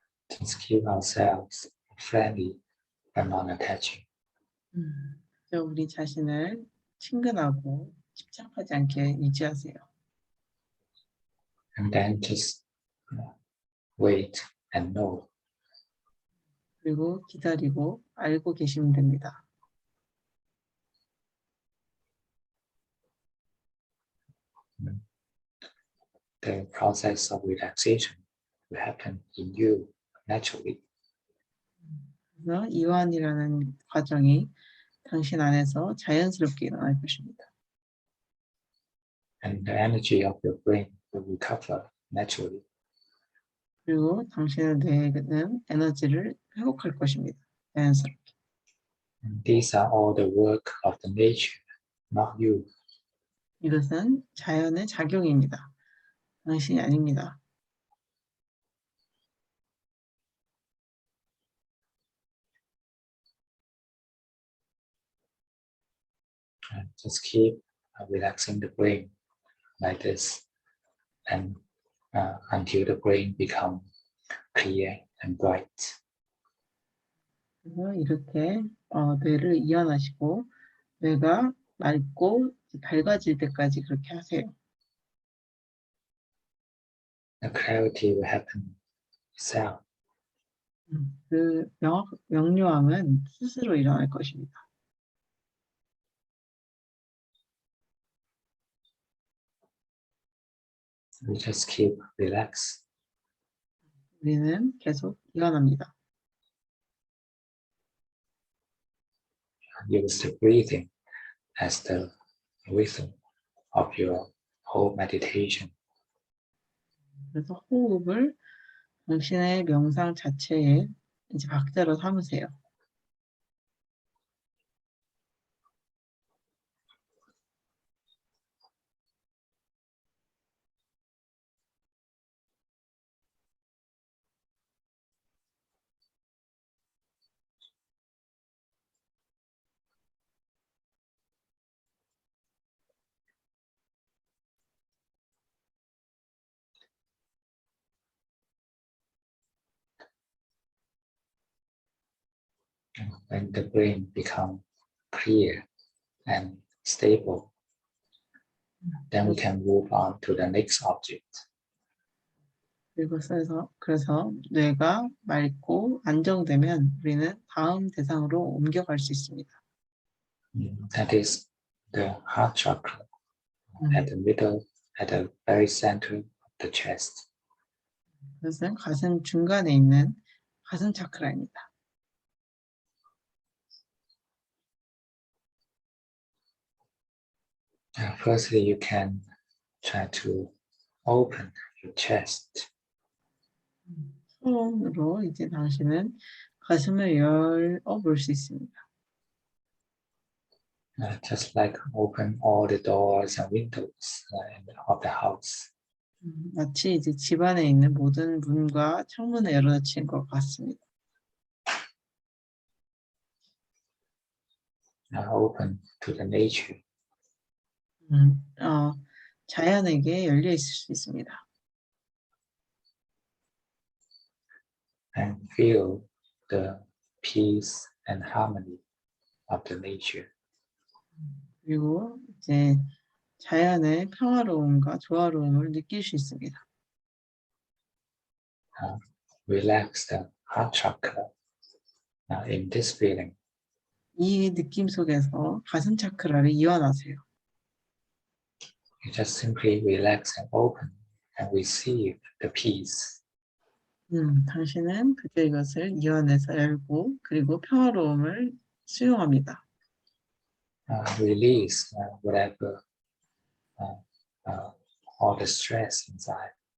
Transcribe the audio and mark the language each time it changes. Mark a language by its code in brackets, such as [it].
[en] Just keep ourselves friendly but non-attaching. [ko] 그저 우리 자신을 친근하고 집착하지 않게 유지하세요. [en] And then just wait and know. [ko] 그리고 기다리고 알고 계시면 됩니다. [en] The process of relaxation will happen in you naturally. [ko] 그래서 이완이라는 과정이 당신 안에서 자연스럽게 일어날 것입니다. [en] And the energy of your brain will recover naturally. [ko] 그리고 당신의 뇌는 에너지를 회복할 것입니다. 자연스럽게. [en] And these are all the work of the nature, not you. [ko] 이것은 자연의 작용입니다. 당신이 아닙니다. [en] And just keep relaxing the brain like this, and until the brain become clear and bright. [ko] 그래서 이렇게 뇌를 이완하시고 뇌가 맑고 밝아질 때까지 그렇게 하세요. [en] The clarity will happen itself. [ko] 그 명료함은 스스로 일어날 것입니다. [en] We just keep relaxed. [ko] 우리는 계속 이완합니다. [en] Use the breathing as the rhythm of your whole meditation. [ko] 그래서 호흡을 당신의 명상 자체의 이제 박자로 삼으세요. [en] When the brain becomes clear and stable, then we can move on to the next object. [ko] 그래서 뇌가 맑고 안정되면 우리는 다음 대상으로 옮겨갈 수 있습니다. [en] That is the heart chakra at the middle, at the very center of the chest. [ko] 그것은 가슴 중간에 있는 가슴 차크라입니다. [en] Firstly, you can try to open your chest. [ko] 손으로 이제 당신은 가슴을 열어볼 수 있습니다. [en] Just like open all the doors and windows of the house. [ko] 마치 이제 집안에 있는 모든 문과 창문을 열어젖힌 것 같습니다. [en] Open to the nature. [ko] 자연에게 열려 있을 수 있습니다. [en] and feel the peace and harmony of the nature. [ko] 그리고 이제 자연의 평화로움과 조화로움을 느낄 수 있습니다. [en] Relax the heart chakra in this feeling. [ko] 이 느낌 속에서 가슴 차크라를 이완하세요. [en] You just simply relax and open and receive the peace. [ko] 당신은 그저 이것을 이완해서 열고 그리고 평화로움을 수용합니다. [en] Release whatever all the stress inside.